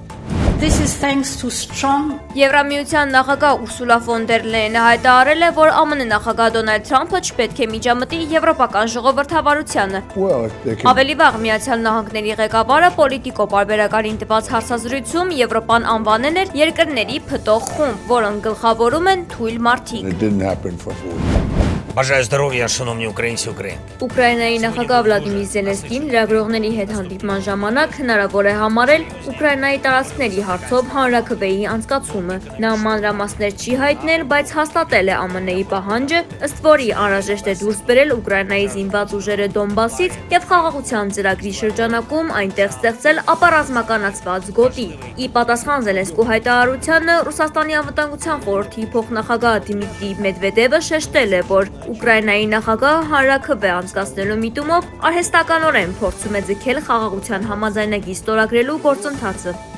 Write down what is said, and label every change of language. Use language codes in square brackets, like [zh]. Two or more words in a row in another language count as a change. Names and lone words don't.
[hy] Եվրամիության նախագահ Ուրսուլա ֆոն դեր Լեյենը հայտարարել է, որ ԱՄՆ նախագահ Դոնալդ Թրամփը չպետք է միջամտի եվրոպական ժողովրդավարությանը։ Ավելի վաղ Միացյալ Նահանգների ղեկավարը Պոլիտիկո պարբերականին տված հարցազրույցում Եվրոպան անվանել էր երկրների փտող խումբ, որոնք գլխավորում են թույլ մարդիկ։ [uk] Бажаю здоров'я, шановні українці України. [hy] Ուկրաինայի նախագահ Վլադիմիր Զելենսկին լրագրողների հետ հանդիպման ժամանակ հնարավոր է համարել Ուկրաինայի տարածքների հարցով հանրաքվեի անցկացումը։ Նա մանրամասներ չի հայտնել, բայց հաստատել է ԱՄՆ-ի պահանջը, ըստ որի անհրաժեշտ է դուրս բերել Ուկրաինայի զինված ուժերը Դոնբասից եւ խաղաղության ծրագրի շրջանակում այնտեղ ստեղծել ապառազմականացված գոտի։ Ի պատասխան Զելենսկու հայտարարությանը Ռուսաստանի անվտանգության խորհրդի փոխնախագահ Դիմիտրի Մեդվեդևը շեշտել է, որ Ուկրաինայի նախագահը հանրաքվե անցկացնելու միտումով արհեստականորեն փորձում է ձգել խաղաղության համաձայնագիր ստորագրելու գործընթացը։